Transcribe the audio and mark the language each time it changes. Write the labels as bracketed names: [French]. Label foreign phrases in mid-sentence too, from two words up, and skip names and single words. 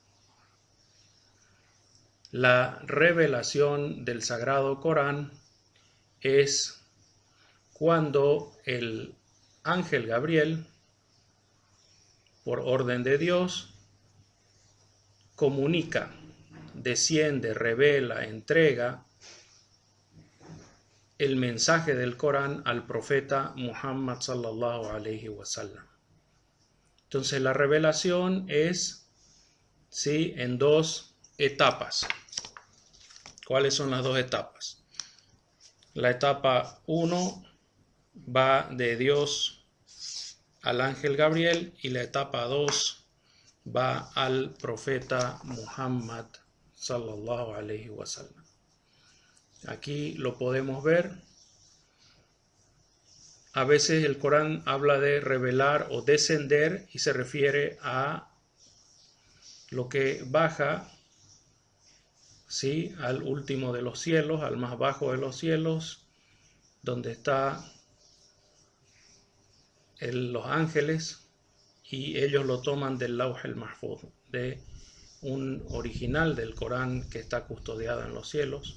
[Spanish] La revelación del Sagrado Corán es cuando el ángel Gabriel, por orden de Dios, comunica, desciende, revela, entrega el mensaje del Corán al profeta Muhammad [Arabic] صلى الله عليه وسلم. [Spanish] Entonces la revelación es, ¿sí?, en dos etapas. ¿Cuáles son las dos etapas? La etapa 1 va de Dios al ángel Gabriel y la etapa 2 va al profeta Muhammad [Arabic] صلى الله عليه وسلم. [Spanish] Aquí lo podemos ver. A veces el Corán habla de revelar o descender y se refiere a lo que baja, ¿sí?, al último de los cielos, al más bajo de los cielos, donde está los ángeles, y ellos lo toman del Lawh al-Mahfuz, de un original del Corán que está custodiado en los cielos.